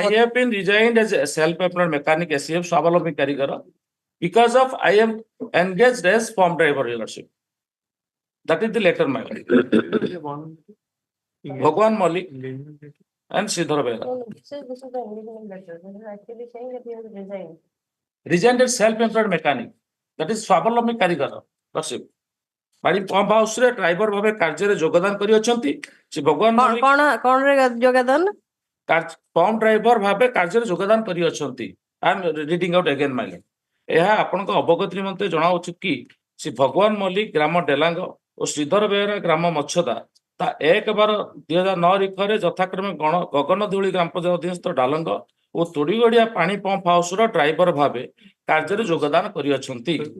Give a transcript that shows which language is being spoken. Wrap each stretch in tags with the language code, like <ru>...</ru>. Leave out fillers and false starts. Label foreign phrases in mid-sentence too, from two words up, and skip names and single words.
<en>I have been resigned as a self-employed mechanic, SCM, Swavalambhi Karigara, because of I am engaged as farm driver dealership. That is the letter, my lord. Bhagwan Malik and Sridhar Behera. This is the engagement letter. This is actually saying that he has resigned. Resigned as self-employed mechanic. That is Swavalambhi Karigara. Lordship.</en> <or>ପାଣି</or> <en>pump house</en> <or>ରେ ଡ୍ରାଇଭର ଭାବେ କାର୍ଯ୍ୟରେ ଯୋଗଦାନ କରିଅଛନ୍ତି। ଶ୍ରୀ ଭଗବାନ ମଲ୍ଲିକ କଣ ରେ ଯୋଗଦାନ?</or> <en>pump driver</en> <or>ଭାବେ କାର୍ଯ୍ୟରେ ଯୋଗଦାନ କରିଅଛନ୍ତି।</or> <en>I am reading out again my lord.</en> <or>ଏହା ଆପଣଙ୍କ ଅବଗତି ନିମନ୍ତେ ଜଣାଉଛି କି ଶ୍ରୀ ଭଗବାନ ମଲ୍ଲିକ ଗ୍ରାମ ଡେଲାଙ୍ଗ ଓ ଶ୍ରୀଧର ବେହେରା ଗ୍ରାମ ମଛଦା ତା 1/12/2009 ରିଖରେ ଯଥାକ୍ରମେ ଗଗନଧୂଳି ଗ୍ରାମ ପଞ୍ଚାୟତ ଅଧୀନସ୍ଥ ଡାଲଙ୍ଗ ଓ ତୋଡ଼ିଗଡିଆ ପାଣି</or> <en>pump houser driver</en> <or>ଭାବେ କାର୍ଯ୍ୟରେ ଯୋଗଦାନ କରିଅଛନ୍ତି।</or>